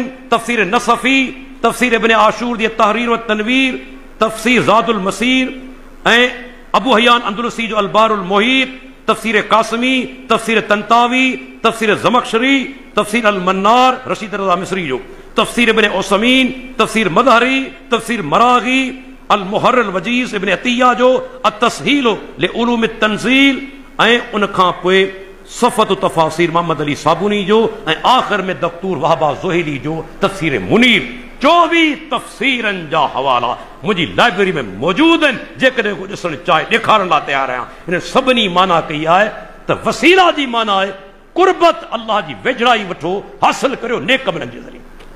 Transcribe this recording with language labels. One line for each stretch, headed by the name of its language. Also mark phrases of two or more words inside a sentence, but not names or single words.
Sindhi: तफ़सीर नसफ़ी, तफ़सीर इब्न आशूर दी तहरीर व तनवीर, तफ़सीर ज़ादुल मसीर, ऐं अबू हयान अंदलुसी जो अलबारुल मुहीत, तफ़सीर कासमी, तफ़सीर तंतावी, तफ़सीर ज़मख़शरी, तफ़सीर अल मन्नार रशीद रज़ा मिस्री जो, तफ़सीर इब्न उसमीन, तफ़सीर मदहरी, तफ़सीर मरागी, अल मुहर्रिर वजीज़ इब्न अतिया जो, अत-तस्हील लिउलूम तंज़ील, ऐं उन खां पोइ सफ़त तफ़ासीर मोहम्मद अली साबुनी जो, ऐं आख़िर में दक्तूर वहाबा ज़ोहिली जो तफ़सीर मुनीर। 24 तफ़सीरनि जा हवाला मुंहिंजी लाइब्रेरी में मौजूद आहिनि। जेकॾहिं को ॾिसणु चाहे ॾेखारण लाइ तयारु आहियां। हिन सभिनी माना कई आहे त वसीला जी माना आहे कुर्बत, अल्लाह जी वेझड़ाई वठो, हासिल करियो नेक अमलनि जे ज़रिए।